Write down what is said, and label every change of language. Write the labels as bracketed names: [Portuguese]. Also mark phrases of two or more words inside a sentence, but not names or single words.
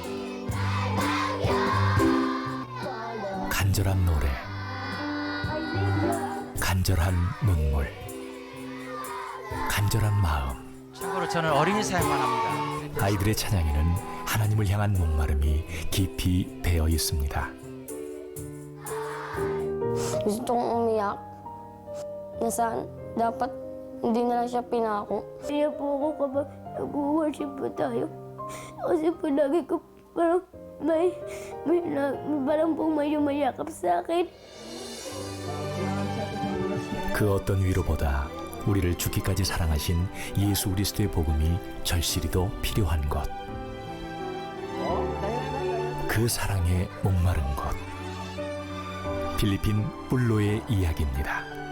[Korean] 간절한 노래, 간절한 눈물, 간절한 마음. 참고로 저는 어린이 사역만 합니다. 아이들의 찬양에는 하나님을 향한 목마름이 깊이 배어 있습니다. [Filipino] Gusto kong umiyak na saan dapat hindi na lang siya pinako. Kaya po ako kapag nag-worship po tayo. Kasi po lagi ko parang parang pong may yumayakap sa akin. [Korean] 그 어떤 위로보다 우리를 죽기까지 사랑하신 예수 그리스도의 복음이 절실히도 필요한 것. 그 사랑에 목마른 것. 필리핀 뿔로의 이야기입니다.